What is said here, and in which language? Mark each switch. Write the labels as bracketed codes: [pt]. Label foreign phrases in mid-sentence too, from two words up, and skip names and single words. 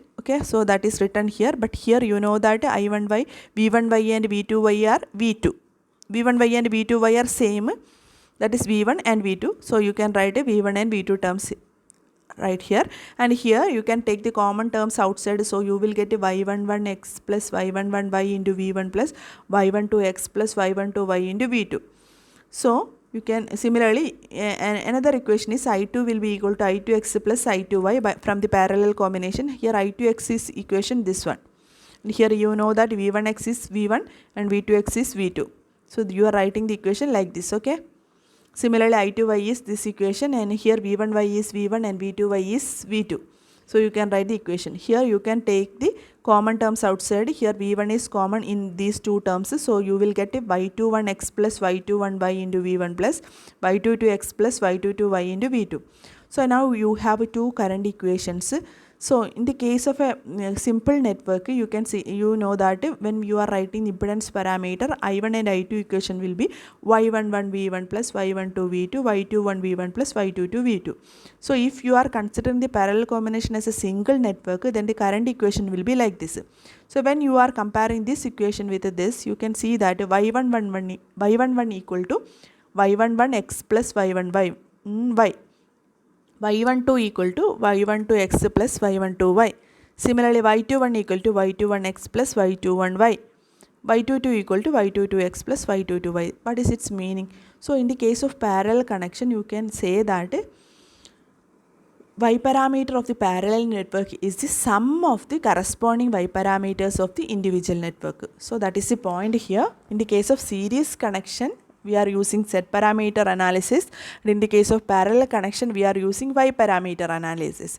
[en] Okay, so that is written here, but here you know that I1y, V1y and V2y are V2. V1y and V2y are same, that is V1 and V2. So you can write a V1 and V2 terms right here, and here you can take the common terms outside. So you will get a y11x plus y11y into V1 plus y12x plus y12y into V2. So you can similarly another equation is I2 will be equal to I2x plus I2y from the parallel combination. Here I2x is equation this one, and here you know that V1x is V1 and V2x is V2. So you are writing the equation like this. Okay, similarly I2y is this equation, and here V1y is V1 and V2y is V2. So you can write the equation. Here you can take the common terms outside. Here V1 is common in these two terms. So you will get a y21x plus y21y into V1 plus y22x plus y22y into V2. So now you have two current equations. So in the case of a simple network, you can see, you know that when you are writing impedance parameter, I1 and I2 equation will be y11 V1 plus y12 V2, y21 V1 plus y22 V2. So if you are considering the parallel combination as a single network, then the current equation will be like this. So when you are comparing this equation with this, you can see that y11 equal to y11x plus y11y, y12 equal to y12x plus y12y. Similarly, y21 equal to y21x plus y21y. y22 equal to y22x plus y22y. What is its meaning? So in the case of parallel connection, you can say that y parameter of the parallel network is the sum of the corresponding y parameters of the individual network. So that is the point here. In the case of series connection, we are using Z parameter analysis, and in the case of parallel connection, we are using Y parameter analysis.